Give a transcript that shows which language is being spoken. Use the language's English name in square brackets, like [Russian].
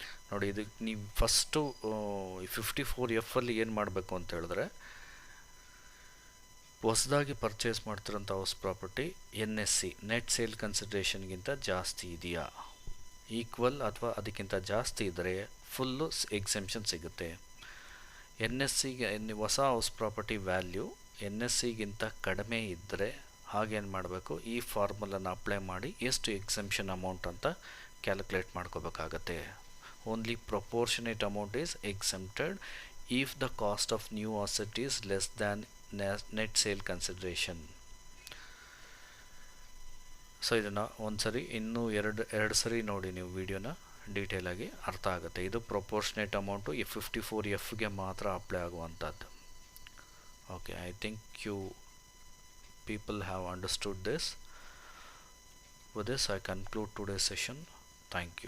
[Kannada] ನೋಡಿ, ಇದಕ್ಕೆ ನೀವು ಫಸ್ಟು 54Fಲ್ಲಿ ಏನು ಮಾಡಬೇಕು ಅಂತ ಹೇಳಿದ್ರೆ ಹೊಸದಾಗಿ purchase ಮಾಡ್ತಿರೋಂಥ house property NSC net sale ಕನ್ಸಿಡ್ರೇಷನ್ಗಿಂತ ಜಾಸ್ತಿ ಇದೆಯಾ, ಈಕ್ವಲ್ ಅಥವಾ ಅದಕ್ಕಿಂತ ಜಾಸ್ತಿ ಇದ್ದರೆ ಫುಲ್ಲು ಎಕ್ಸಂಪ್ಷನ್ ಸಿಗುತ್ತೆ. NSCಗೆ ಹೊಸ ಹೌಸ್ ಪ್ರಾಪರ್ಟಿ ವ್ಯಾಲ್ಯೂ NSCಗಿಂತ ಕಡಿಮೆ ಇದ್ದರೆ ಹಾಗೇನು ಮಾಡಬೇಕು, ಈ ಫಾರ್ಮುಲಾನ ಅಪ್ಲೈ ಮಾಡಿ ಎಷ್ಟು ಎಕ್ಸಂಪ್ಷನ್ ಅಮೌಂಟ್ ಅಂತ ಕ್ಯಾಲ್ಕುಲೇಟ್ ಮಾಡ್ಕೋಬೇಕಾಗತ್ತೆ. [English] only proportionate amount is exempted if the cost of new asset is less than net sale consideration. [Kannada] So ಇದನ್ನು ಒಂದ್ಸರಿ ಇನ್ನೂ ಎರಡು ಸರಿ ನೋಡಿ ನೀವು ವಿಡಿಯೋನ ಡೀಟೇಲ್ ಆಗಿ ಅರ್ಥ ಆಗುತ್ತೆ. ಇದು ಪ್ರೊಪೋರ್ಷನೇಟ್ ಅಮೌಂಟು ಈ 54Fಗೆ ಮಾತ್ರ ಅಪ್ಲೈ ಆಗುವಂಥದ್ದು. [English] Okay, I think you people have understood this. With this I conclude today's session. Thank you.